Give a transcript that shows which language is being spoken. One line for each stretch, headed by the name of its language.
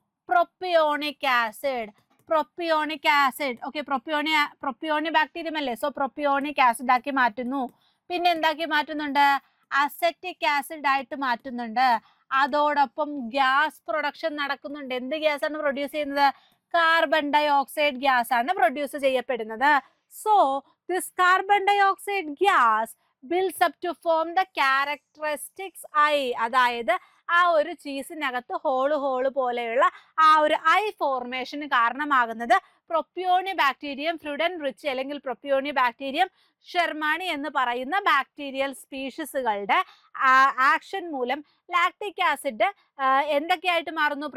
Malayalam: Propionic acid. Propionic acid, okay, പ്രൊപ്പിയോണി bacterium അല്ലേ, so propionic acid ആക്കി മാറ്റുന്നു. പിന്നെ എന്താക്കി മാറ്റുന്നുണ്ട്? അസറ്റിക് ആസിഡ് ആയിട്ട് മാറ്റുന്നുണ്ട്. അതോടൊപ്പം ഗ്യാസ് പ്രൊഡക്ഷൻ നടക്കുന്നുണ്ട്. എന്ത് ഗ്യാസ് ആണ് പ്രൊഡ്യൂസ് ചെയ്യുന്നത്? കാർബൺ ഡൈ ഓക്സൈഡ് ഗ്യാസ് ആണ് പ്രൊഡ്യൂസ് ചെയ്യപ്പെടുന്നത്.
English: So this carbon dioxide gas builds up to form the characteristics eye.
Malayalam: അതായത് ആ ഒരു ചീസിനകത്ത് ഹോള് പോലെയുള്ള ആ ഒരു ഐ ഫോർമേഷന് കാരണമാകുന്നത് പ്രൊപ്പിയോണി ബാക്ടീരിയം ഫ്രൂഡൻറിച്ചി അല്ലെങ്കിൽ പ്രൊപ്പിയോണി ബാക്ടീരിയം ഷെർമാണി എന്ന് പറയുന്ന ബാക്ടീരിയൽ സ്പീഷീസുകളുടെ ആക്ഷൻ മൂലം ലാക്ടിക് ആസിഡ് എന്തൊക്കെയായിട്ട് മാറുന്നു?